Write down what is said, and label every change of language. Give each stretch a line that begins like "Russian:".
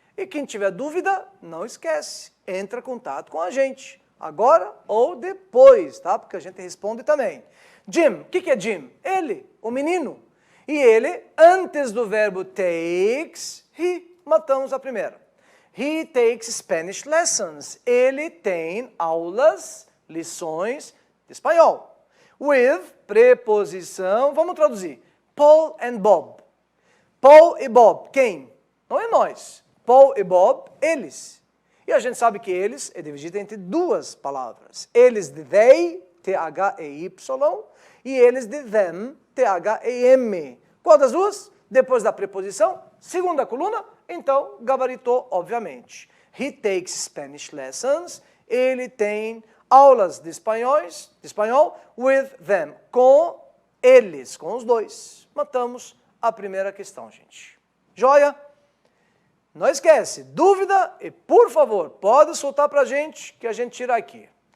Portuguese: E quem tiver dúvida, não esquece, entra em contato com a gente, agora ou depois, tá? Porque a gente responde também. Jim, o que é Jim? Ele, o menino. E ele, antes do verbo takes, he, matamos a primeira.
English: He takes Spanish lessons.
Portuguese: Ele tem aulas, lições de espanhol. With, preposição, vamos traduzir. Paul and Bob. Paul e Bob, quem? Não é nós. Paul e Bob, eles. E a gente sabe que eles é dividido entre duas palavras. Eles de they, T-H-E-Y, e eles de them, T-H-E-M. Qual das duas? Depois da preposição, segunda coluna, então gabaritou, obviamente.
English: He takes Spanish lessons.
Portuguese: Ele tem aulas de espanhol
English: with them,
Portuguese: com eles, com os dois. Matamos a primeira questão, gente. Joia? Não esquece, dúvida e, por favor, pode soltar para a gente, que a gente tira aqui.